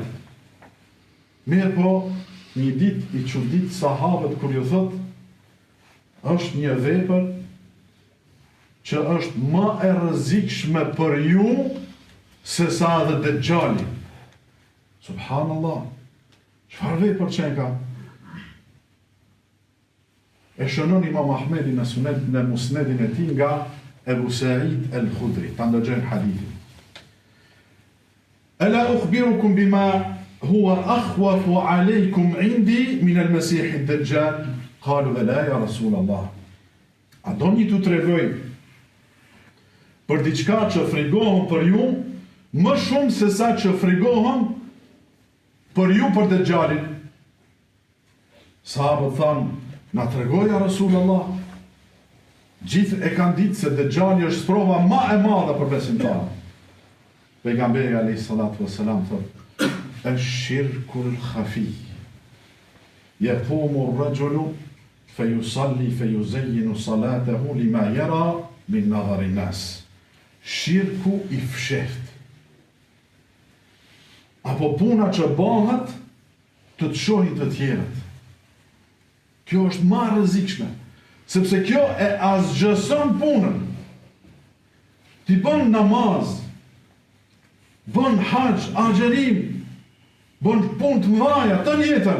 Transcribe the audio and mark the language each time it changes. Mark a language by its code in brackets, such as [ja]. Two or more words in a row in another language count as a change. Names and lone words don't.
[sq] Mirë po, një ditë i çudit sahabët kur ju thot, është një vepër që është më e rrezikshme për ju se sa edhe Dejjali. Subhanallah. Çfarë vepër që ka? E shënon Imam Ahmedi në musnedin e tij nga Ebu Sa'id al-Khudri, ta ndëgjojmë hadithin. [ar] ألا أخبركم بما هو أخوف عليكم عندي من المسيح الدجال? قالوا لا يا رسول الله. [sq] A doni t'u tregoj për diçka që frigohem për ju, më shumë se sa që frigohem për ju për Dejjalin? Sahabët thanë, na tregoja Rasulullah. Gjithë e kanë ditë se Dejjali është sprova më e madhe për besimtarët. Pejgamberi [ar] عليه الصلاة والسلام [sq] thotë, [ar] "الشرك الخفي. يقوم الرجل فيصلي فيزين صلاته لما يرى من نظر الناس." [sq] Shirku i fshehtë. Apo puna që bëhet të të shohin të tjerët. Kjo është më e rrezikshme, sepse kjo e azgjëson punën. Ti bën namaz, bën haxh, agjerim, bën punë të mëdha të jetën.